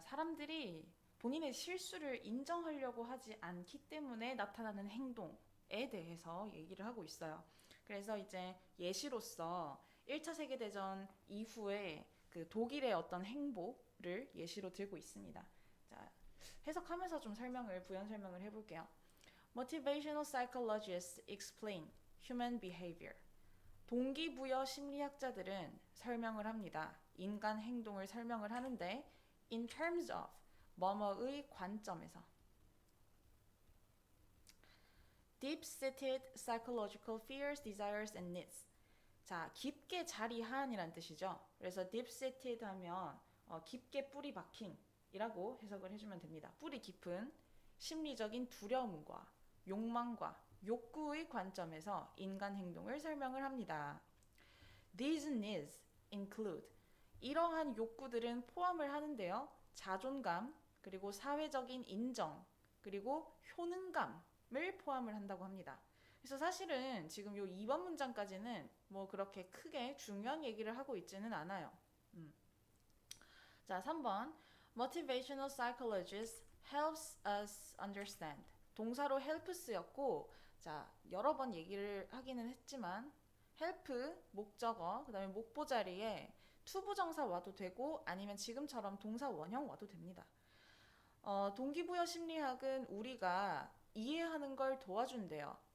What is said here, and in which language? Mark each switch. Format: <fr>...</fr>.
<ko>사람들이 본인의 실수를 인정하려고 하지 않기 때문에 나타나는 행동에 대해서 얘기를 하고 있어요. 그래서 이제 예시로서 1차 세계대전 이후에 그 독일의 어떤 행보를 예시로 들고 있습니다. 자, 해석하면서 좀 부연 설명을 해볼게요.</ko> <en>Motivational psychologists explain human behavior.</en> <ko>동기부여 심리학자들은 설명을 합니다. 인간 행동을 설명을 하는데</ko> <en>in terms of</en> <ko>뭐뭐의 관점에서</ko> <en>deep-seated psychological fears, desires and needs.</en> <ko>자, 깊게 자리한이란 뜻이죠. 그래서 deep-seated 하면 깊게 뿌리 박힌이라고 해석을 해주면 됩니다. 뿌리 깊은 심리적인 두려움과 욕망과 욕구의 관점에서 인간 행동을 설명을 합니다.</ko> <en>These needs include</en> <ko>이러한 욕구들은 포함을 하는데요. 자존감, 그리고 사회적인 인정, 그리고 효능감을 포함을 한다고 합니다. 그래서 사실은 지금 요 2번 문장까지는 뭐 그렇게 크게 중요한 얘기를 하고 있지는 않아요. 자, 3번.</ko> <en>Motivational psychologist helps us understand.</en> <ko>동사로 help 쓰였고, 자, 여러 번 얘기를 하기는 했지만, help, 목적어, 그 다음에 목보 자리에 투부정사 와도 되고, 아니면 지금처럼 동사 원형 와도 됩니다. 동기부여 심리학은 우리가 이해하는 걸 도와준대요.</ko>